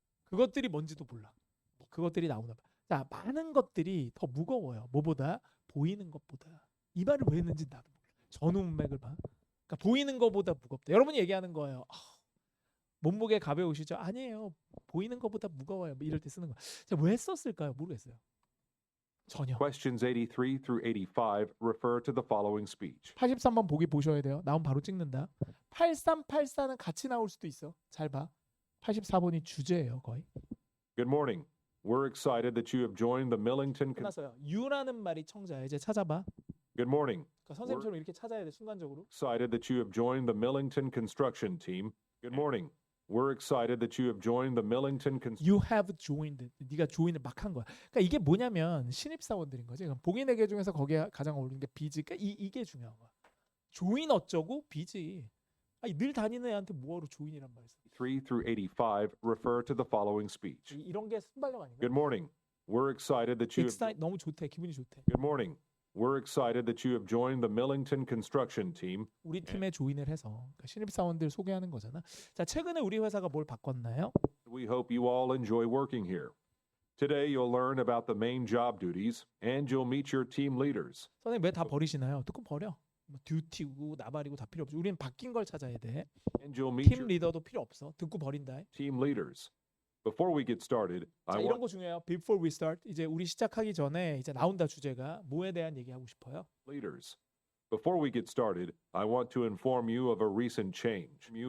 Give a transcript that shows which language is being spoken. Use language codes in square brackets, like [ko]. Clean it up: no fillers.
[ko] 그것들이 뭔지도 몰라. 그것들이 나오나 봐. 자, 많은 것들이 더 무거워요. 뭐보다 보이는 것보다. 이 말을 왜 했는지 나도 몰라. 전후 문맥을 봐. 그러니까 보이는 것보다 무겁다. 여러분이 얘기하는 거예요. 몸무게 가벼우시죠? 아니에요. 보이는 것보다 무거워요. 뭐 이럴 때 쓰는 거. 제가 왜 썼을까요? 모르겠어요. 전혀. [en] Questions 83 through 85 refer to the following speech. [ko] 83번 보기 보셔야 돼요. 나오면 바로 찍는다. 83, 84는 같이 나올 수도 있어. 잘 봐. 84번이 주제예요, 거의. [en] Good morning. We're excited that you have joined the Millington. [ko] 끝났어요. you라는 말이 청자야. 이제 찾아봐. [en] Good morning. [ko] 그러니까 선생님처럼 이렇게 찾아야 돼. 순간적으로. [en] Excited that you have joined the Millington construction team. Good morning. We're excited that you have joined the Millington. You have joined. [ko] 네가 join을 막 한 거야. 그러니까 이게 뭐냐면 신입사원들인 거지. 그럼 복인회계 중에서 거기에 가장 어울리는 게 비지. 그러니까 이게 중요한 거야. join 어쩌고 비지. 아니 늘 다니는 애한테 뭐하러 join이란 말 써. [en] 3 through 85 refer to the following speech. [ko] 이런 게 순발력 아닌가? [en] Good morning. We're excited that you have. [ko] 엑사이트 너무 좋대. 기분이 좋대. [en] Good morning. We're excited that you have joined the Millington construction team. [ko] 우리 팀에 조인을 해서 그러니까 신입사원들 소개하는 거잖아. 자, 최근에 우리 회사가 뭘 바꿨나요? [en] We hope you all enjoy working here. Today you'll learn about the main job duties and you'll meet your team leaders. [ko] 선생님 왜 다 버리시나요? 듣고 버려. 뭐 듀티고 나발이고 다 필요 없어. 우리는 바뀐 걸 찾아야 돼. [en] And you'll meet [ko] 팀 [en] your [ko] 리더도 필요 없어. 듣고 버린다. [en] team leaders. Before we get started, [ko] 자, [en] I [ko] 이런 [en] want [ko] 거 중요해요. [en] Before we start. [ko] 이제 우리 시작하기 전에 이제 나온다 주제가 뭐에 대한 얘기하고 싶어요? [en] leaders. Before we get started, I want to inform you of a recent change.